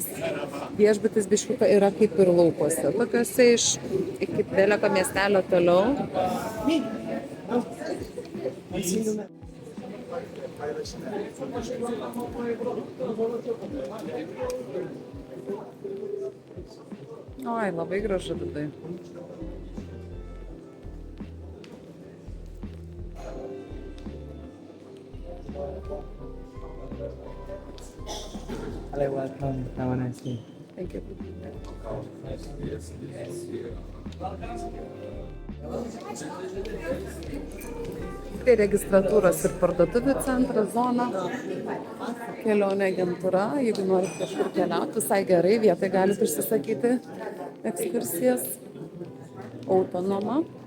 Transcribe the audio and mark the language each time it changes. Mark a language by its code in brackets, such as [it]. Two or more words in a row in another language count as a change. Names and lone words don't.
[lt] Viešbutis biškiuka yra kaip ir laukuose. Tokiuose iš iki Beleko miestelio toliau. Oi, labai gražu vidai. [en] Hello, welcome. Have a nice day. Thank you. [lt] Tai registratūros ir parduotuvių centras, zona, kelionė agentūra, jeigu norit kažkur keliauti, visai gerai, vietoj galite užsisakyti ekskursijas, autonoma.